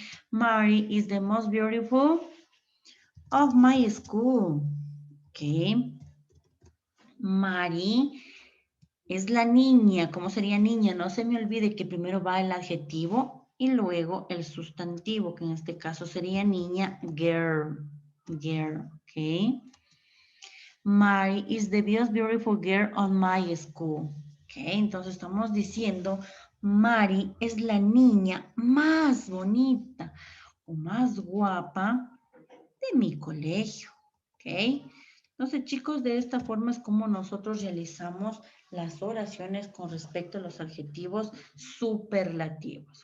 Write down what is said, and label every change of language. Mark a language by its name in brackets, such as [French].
[English] Mary is the most beautiful of my school, ¿ok? [Spanish] Mary es la niña. ¿Cómo sería niña? No se me olvide que primero va el adjetivo y luego el sustantivo, que en este caso sería niña, girl, girl, ¿ok? [English] Mary is the most beautiful girl on my school. [Spanish] Ok, entonces estamos diciendo, Mary es la niña más bonita o más guapa de mi colegio. Ok, entonces chicos, de esta forma es como nosotros realizamos las oraciones con respecto a los adjetivos superlativos.